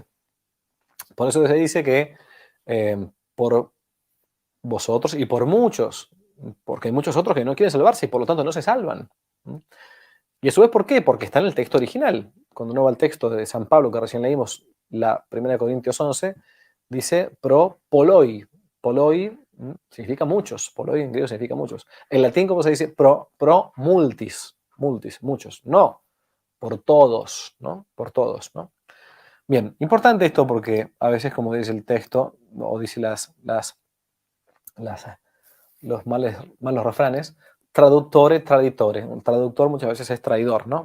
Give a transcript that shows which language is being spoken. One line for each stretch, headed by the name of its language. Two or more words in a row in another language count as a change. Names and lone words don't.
Spanish: Por eso se dice que por vosotros y por muchos, porque hay muchos otros que no quieren salvarse y por lo tanto no se salvan. Y eso es ¿por qué? Porque está en el texto original. Cuando uno va al texto de San Pablo que recién leímos, la 1 Corintios 11, dice
Greek: προ πολλοί.
Spanish: Poloi significa muchos. Poloi en griego significa muchos. En latín, ¿cómo se dice?
Latin: Pro multis. Multis,
Spanish: muchos. No, por todos, ¿no? Por todos, ¿no? Bien, importante esto porque a veces, como dice el texto, o dice los malos refranes,
Italian: traductore, traditore.
Spanish: Un traductor muchas veces es traidor, ¿no?